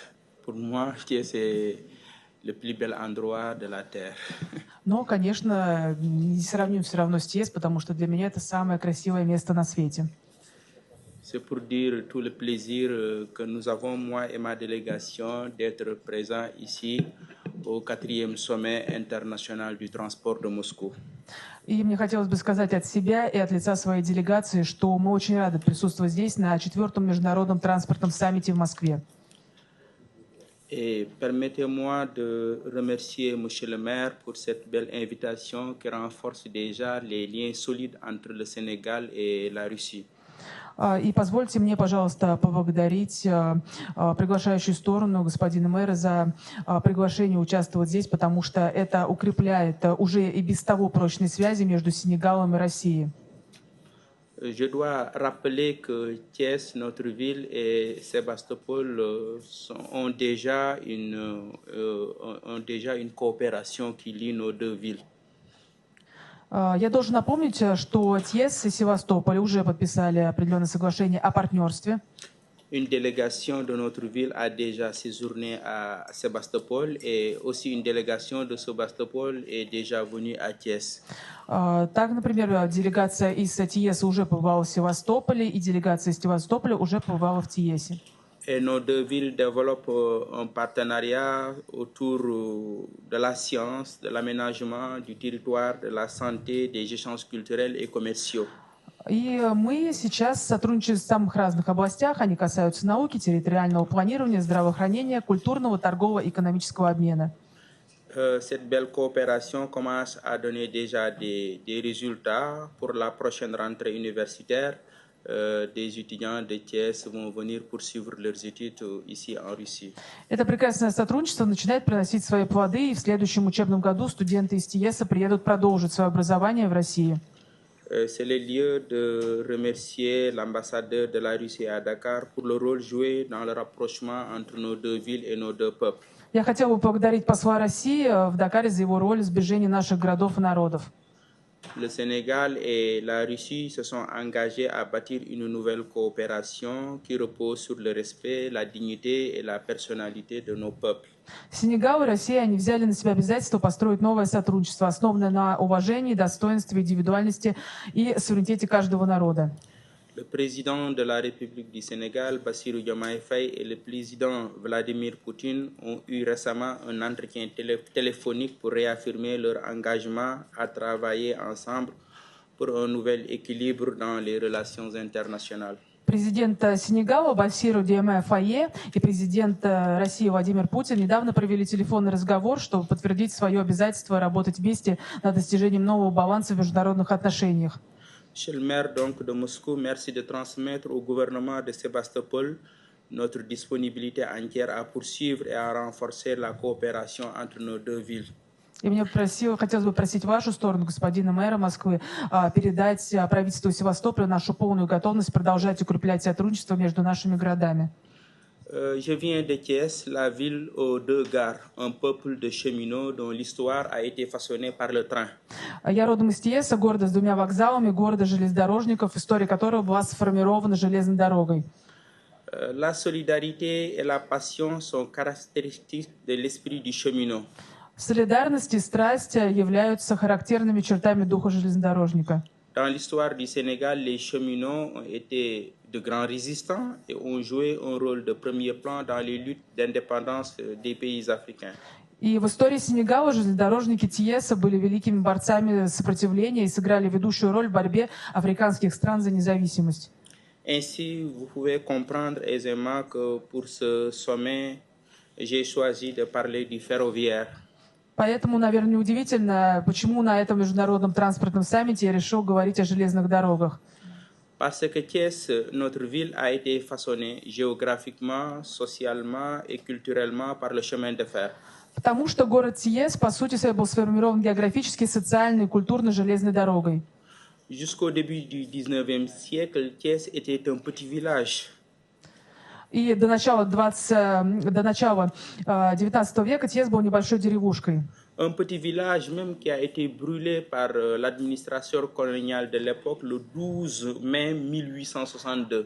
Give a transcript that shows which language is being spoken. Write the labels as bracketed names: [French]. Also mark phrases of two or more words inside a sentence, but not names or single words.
[French] Pour moi, Thiès est le plus bel endroit de la terre. [Russian] Но, конечно, не сравним все равно с ТИЭС, потому что для меня это самое красивое место на свете. [French] C'est pour dire tout le plaisir que nous avons, moi et ma délégation, d'être présents ici au 4e sommet international du transport de Moscou. [Russian] И мне хотелось бы сказать от себя и от лица своей делегации, что мы очень рады присутствовать здесь на 4-м международном транспортном саммите в Москве. [French] Et permettez-moi de remercier Monsieur le maire pour cette belle invitation qui renforce déjà les liens solides entre le Sénégal et la Russie. [Russian] И позвольте мне, пожалуйста, поблагодарить приглашающую сторону, господина мэра, за приглашение участвовать здесь, потому что это укрепляет уже и без того прочные связи между Сенегалом и Россией. [French] Je dois rappeler que Thiès, notre ville, et Sébastopol ont déjà une coopération qui lie nos deux villes. [Russian] Я должен напомнить, что ТИЭС и Севастополь уже подписали определенное соглашение о партнерстве. [French] Une délégation de notre ville a déjà séjourné à Sébastopol et aussi une délégation de Sébastopol est déjà venue à Thiès. [Russian] Так, например, делегация из ТИЭС уже побывала в Севастополе, и делегация из Севастополя уже побывала в ТИЭСе. [French] Et nos deux villes développent un partenariat autour de la science, de l'aménagement du territoire, de la santé, des échanges culturels et commerciaux. [Russian] И мы сейчас сотрудничаем в самых разных областях. Они касаются науки, территориального планирования, здравоохранения, культурного, торгового, экономического обмена. [French] Cette belle coopération commence à donner déjà des résultats pour la prochaine rentrée universitaire. Des étudiants de Thiès vont venir poursuivre leurs études ici en Russie. [Russian] Это прекрасное сотрудничество начинает приносить свои плоды, и в следующем учебном году студенты из ТИЭСа приедут продолжить свое образование в России. [French] C'est le lieu de remercier l'ambassadeur de la Russie à Dakar pour le rôle joué dans le rapprochement entre nos deux villes et nos deux peuples. [Russian] Я хотела бы поблагодарить посла России в Дакаре за его роль в сближении наших городов и народов. [French] Le Sénégal et la Russie se sont engagés à bâtir une nouvelle coopération qui repose sur le respect, la dignité et la personnalité de nos peuples. [Russian] Сенегал и Россия, они взяли на себя обязательство построить новое сотрудничество, основанное на уважении, достоинстве, индивидуальности и суверенитете каждого народа. [French] Le président de la République du Sénégal, Bassirou Diomaye Faye, et le président Vladimir Poutine ont eu récemment un entretien téléphonique pour réaffirmer leur engagement à travailler ensemble pour un nouvel équilibre dans les relations internationales. [Russian] Президент Сенегала Басиру Диомае Файе и президент России Владимир Путин недавно провели телефонный разговор, чтобы подтвердить свое обязательство работать вместе над достижением нового баланса в международных отношениях. [French] Monsieur le maire donc de Moscou, merci de transmettre au gouvernement de Sébastopol notre disponibilité entière à poursuivre et à renforcer la coopération entre nos deux villes. [Russian] И мне хотелось бы просить вашу сторону, господина мэра Москвы, передать правительству Севастополя нашу полную готовность продолжать укреплять сотрудничество между нашими городами. [French] Je viens de Thiès, la ville aux deux gares, un peuple de cheminots dont l'histoire a été façonnée par le train. [Russian] Я родом из Тиеса, города с двумя вокзалами, города железнодорожников, история которого была сформирована железной дорогой. [French] La solidarité et la passion sont caractéristiques de l'esprit du cheminot. [Russian] Солидарность и страсть являются характерными чертами духа железнодорожника. [French] Dans l'histoire du Sénégal, les cheminots ont été de grands résistants et ont joué un rôle de premier plan dans les luttes d'indépendance des pays africains. [Russian] И в истории Сенегала железнодорожники Тиеса были великими борцами сопротивления и сыграли ведущую роль в борьбе африканских стран за независимость. [French] Ainsi, vous pouvez comprendre aisément que pour ce sommet, j'ai choisi de parler du ferroviaire. [Russian] Поэтому, наверное, неудивительно, почему на этом международном транспортном саммите я решил говорить о железных дорогах. [French] Parce que Thiès, notre ville, a été façonnée géographiquement, socialement et culturellement par le chemin de fer. [Russian] Потому что город Тиес, по сути своей, был сформирован географически, социально и культурно железной дорогой. [French] Jusqu'au début du 19e siècle, Thiès était un petit village. [Russian] И до начала 19 века Тиес был небольшой деревушкой. [French] Un petit village même qui a été brûlé par l'administration coloniale de l'époque le 12 mai 1862.